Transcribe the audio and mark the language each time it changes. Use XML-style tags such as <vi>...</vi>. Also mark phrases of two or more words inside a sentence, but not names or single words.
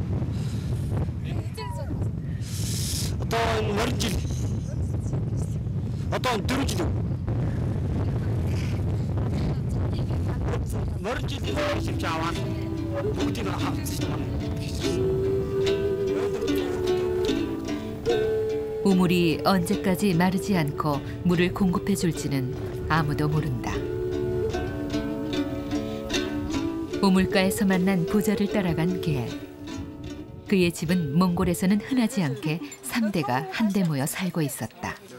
<mn>Одоо морин жил. Одоо 4 жил. морин жилийн хэмжээ аваад бүгдийг хаалцсан.</mn> <ko>우물이 언제까지 마르지 않고 물을 공급해 줄지는 아무도 모른다. 우물가에서 만난 부자를 따라간 개. 그의 집은 몽골에서는 흔하지 않게 3대가 한데 모여 살고 있었다.</ko>